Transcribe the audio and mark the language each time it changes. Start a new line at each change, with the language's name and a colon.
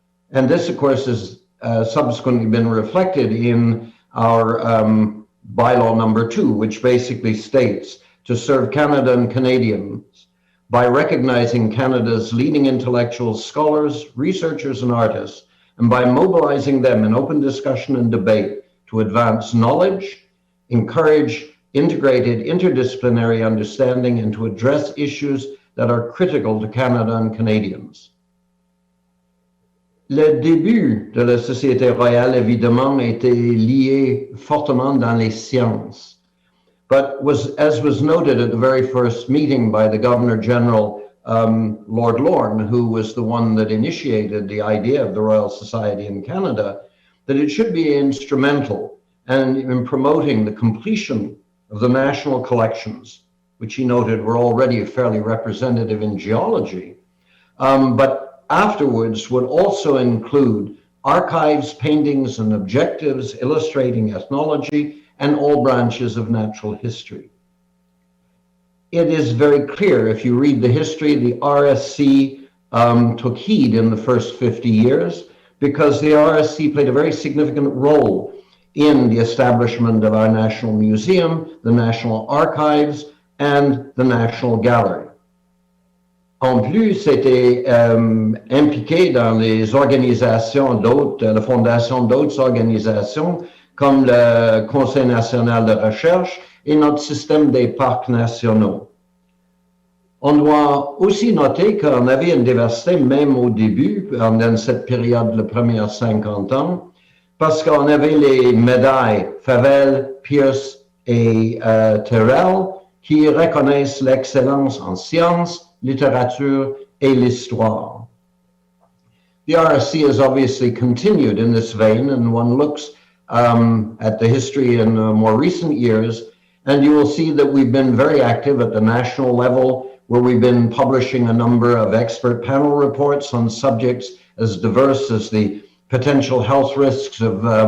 English: And this, of course, has subsequently been reflected in our bylaw number 2, which basically states to serve Canada and Canadians by recognizing Canada's leading intellectuals, scholars, researchers, and artists, and by mobilizing them in open discussion and debate to advance knowledge, encourage integrated interdisciplinary understanding, and to address issues that are critical to Canada and Canadians.
French: Le début de la Société royale, évidemment, était lié fortement dans les sciences.
English: But as was noted at the very first meeting by the Governor General, Lord Lorne, who was the one that initiated the idea of the Royal Society in Canada, that it should be instrumental and in promoting the completion of the national collections, which he noted were already fairly representative in geology, but afterwards would also include archives, paintings, and objectives illustrating ethnology and all branches of natural history. It is very clear, if you read the history, the RSC took heed in the first 50 years because the RSC played a very significant role in the establishment of our National Museum, the National Archives, and the National Gallery.
French: En plus, c'était impliqué dans les organisations d'autres, la fondation d'autres organisations comme le Conseil national de recherche et notre système des parcs nationaux. On doit aussi noter qu'on avait une diversité même au début, dans cette période, les premières 50 ans, parce qu'on avait les médailles Favel, Pierce et Terrell qui reconnaissent l'excellence en sciences, literature et l'histoire.
English: The RSC has obviously continued in this vein, and one looks at the history in more recent years, and you will see that we've been very active at the national level, where we've been publishing a number of expert panel reports on subjects as diverse as the potential health risks of